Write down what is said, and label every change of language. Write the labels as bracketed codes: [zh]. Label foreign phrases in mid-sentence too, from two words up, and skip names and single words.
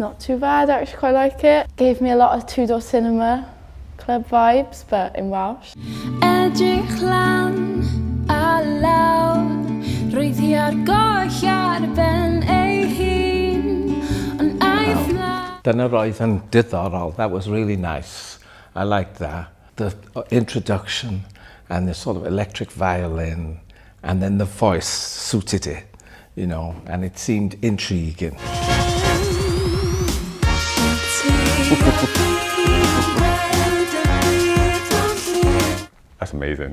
[en] too bad, I actually quite like it. Gave me a lot of two-door cinema club vibes, but in Welsh. [cy] Edrych lan a lawr, roedd hi ar goll ar ben ei hun, ond a'i flaen. Dyna roedd yn diddorol. [en] That was really nice. I liked that. The introduction and the sort of electric violin, and then the voice suited it, you know, and it seemed intriguing. That's amazing.